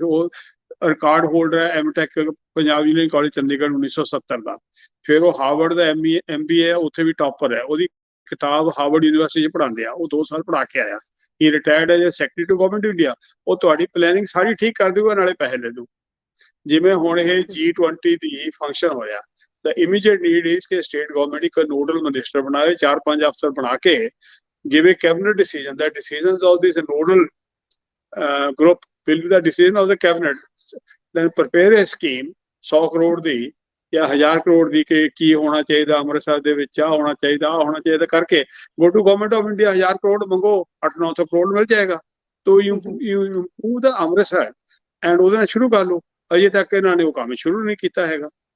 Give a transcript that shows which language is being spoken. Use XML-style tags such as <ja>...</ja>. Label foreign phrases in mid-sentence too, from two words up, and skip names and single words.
<pa>ਉਹ</pa> <en>record holder</en> <pa>ਹੈ MTech ਪੰਜਾਬ ਯੂਨੀਵਰਸਿਟੀ ਕਾਲਜ ਚੰਡੀਗੜ੍ਹ 1970 ਦਾ। ਫਿਰ ਉਹ ਹਾਰਵਰਡ ਦਾ MBA ਉੱਥੇ ਵੀ ਟੌਪਰ ਹੈ। ਉਹਦੀ ਕਿਤਾਬ ਹਾਰਵਰਡ ਯੂਨੀਵਰਸਿਟੀ 'ਚ ਪੜ੍ਹਾਉਂਦੇ ਆ, ਉਹ 2 ਸਾਲ ਪੜ੍ਹਾ ਕੇ ਆਇਆ। ਇਹ ਰਿਟਾਇਰਡ ਹੈ</pa> <en>secretary to government India.</en> <pa>ਉਹ ਤੁਹਾਡੀ ਪਲੈਨਿੰਗ ਸਾਰੀ ਠੀਕ ਕਰ ਦੂਗਾ, ਨਾਲੇ ਪੈਸੇ ਲੈ ਦੂ। ਜਿਵੇਂ ਹੁਣ ਇਹ G20 ਦੀ ਫੰਕਸ਼ਨ ਹੋਇਆ,</pa> <en>the immediate need is</en> <pa>ਕਿ</pa> <en>state government</en> <pa>ਇੱਕ</pa> <en>nodal minister</en> <pa>ਬਣਾਵੇ, 4-5 ਅਫਸਰ ਬਣਾ ਕੇ</pa> <en>give a cabinet decision, the decisions of this nodal group will be the decision of the cabinet, then prepare a scheme</en> <pa>100 ਕਰੋੜ ਦੀ ਜਾਂ 1000 ਕਰੋੜ ਦੀ ਕਿ ਕੀ ਹੋਣਾ ਚਾਹੀਦਾ ਅੰਮ੍ਰਿਤਸਰ ਦੇ ਵਿੱਚ, ਆ ਹੋਣਾ ਚਾਹੀਦਾ, ਆ ਹੋਣਾ ਚਾਹੀਦਾ ਕਰਕੇ</pa> <en>go to Government of India.</en> <pa>1000 ਕਰੋੜ ਮੰਗੋ, 800-900 ਕਰੋੜ ਮਿਲ ਜਾਏਗਾ। ਤੋ</pa> <en>you improve</en> <pa>ਦਾ ਅੰਮ੍ਰਿਤਸਰ ਐਂਡ ਉਹਦੇ ਨਾਲ ਸ਼ੁਰੂ ਕਰ ਲਓ। ਅਜੇ ਤੱਕ ਇਹਨਾਂ ਨੇ ਉਹ ਕੰਮ ਸ਼ੁਰੂ ਨਹੀਂ ਕੀਤਾ ਹੈਗਾ।</pa>